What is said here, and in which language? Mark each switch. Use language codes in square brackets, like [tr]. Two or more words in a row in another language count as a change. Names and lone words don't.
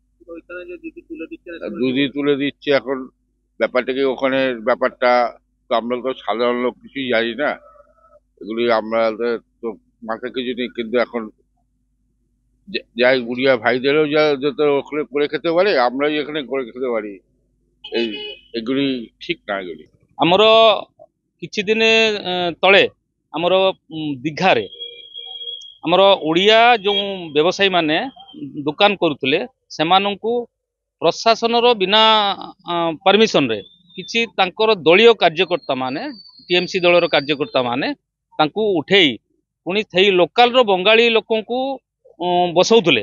[bn] দুধই তুলে দিচ্ছে এখন ব্যাপারটাকে, ওখানে ব্যাপারটা তো আমরা তো সাধারণ লোক কিছুই জানি না, এগুলি আমাদের তো মাথায় কিছু নেই। কিন্তু এখন যাই উড়িয়া ভাইদেরও যাতে ওখানে করে খেতে পারে, আমরাই এখানে করে খেতে পারি, এগুলি ঠিক না। এগুলি [or] ଆମର କିଛି ଦିନ ତଳେ ଆମର ଦୀଘାରେ ଆମର ଓଡ଼ିଆ ଯେଉଁ ବ୍ୟବସାୟୀମାନେ ଦୋକାନ କରୁଥିଲେ ସେମାନଙ୍କୁ ପ୍ରଶାସନର ବିନା ପରମିଶନରେ କିଛି ତାଙ୍କର ଦଳୀୟ କାର୍ଯ୍ୟକର୍ତ୍ତା ମାନେ, ଟିଏମସି ଦଳର କାର୍ଯ୍ୟକର୍ତ୍ତା ମାନେ ତାଙ୍କୁ ଉଠେଇ ପୁଣି ସେଇ ଲୋକାଲର ବଙ୍ଗାଳୀ ଲୋକଙ୍କୁ ବସଉଥିଲେ।